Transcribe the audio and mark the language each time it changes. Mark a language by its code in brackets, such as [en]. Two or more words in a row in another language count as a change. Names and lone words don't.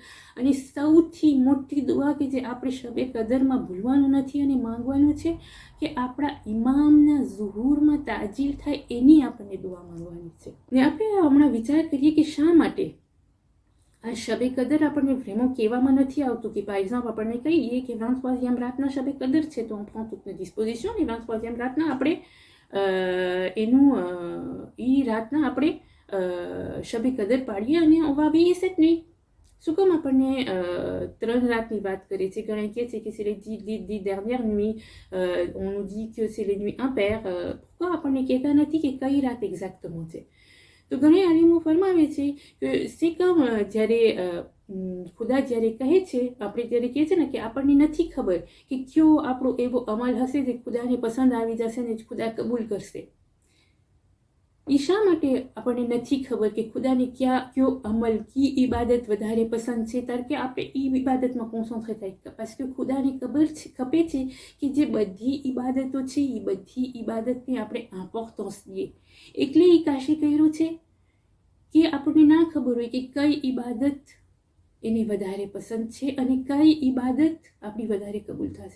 [gu] અને સૌથી મોટી દુઆ કે જે આપણે શબે કદરમાં ભૂલવાનું નથી અને માંગવાનું છે કે આપણા ઇમામના ઝુહુરમાં તાજીલ થાય એની આપણને દુઆ માંગવાની છે. ને આપણે હમણાં વિચાર કરીએ કે શા માટે આ શબે કદર આપણને vraiment કહેવામાં નથી આવતું. કે [fr] par exemple [gu] આપણને કહી દઈએ કે 23e રાતના શબે કદર છે તો [fr] on prend toutes nos dispositions et [gu] 23e રાતના આપણે એ રાતના આપણે શબે કદર પાડીએ અને [fr] on va veiller cette nuit. [gu] શું કામ આપણને 3 રાતની વાત કરે છે? ઘણા કહે છે કે [fr] c'est les 10 dernières nuits, on nous dit que c'est les nuits impaires. [gu] pourquoi આપણને કહેતા નથી કે કઈ રાત એક્ઝેક્ટમાં છે? તો ઘણા આલિમો ફરમાવે છે કે [fr] c'est comme [gu] જ્યારે ખુદા જ્યારે કહે છે, આપણે જ્યારે કહે છે ને કે આપણને નથી ખબર કે કયો આપણો એવો અમલ હશે જે ખુદાને પસંદ આવી જશે ને ખુદા કબૂલ કરશે. એ શા માટે આપણને નથી ખબર કે ખુદાને કયો અમલ, કી ઇબાદત વધારે પસંદ છે ત્યારે કે આપણે એ ઇબાદતમાં કોન્સન્ટ્રેટ થાય? [fr] parce que [gu] ખુદાને ખબર છે કે જે બધી ઇબાદતો છે એ બધી ઇબાદતને આપણે ઇમ્પોર્ટન્સ દઈએ. એટલે એ કાશી કર્યું છે કે આપણને ના ખબર હોય કે કઈ ઇબાદત એને વધારે પસંદ છે અને કઈ ઇબાદત આપણી વધારે કબૂલ થશે.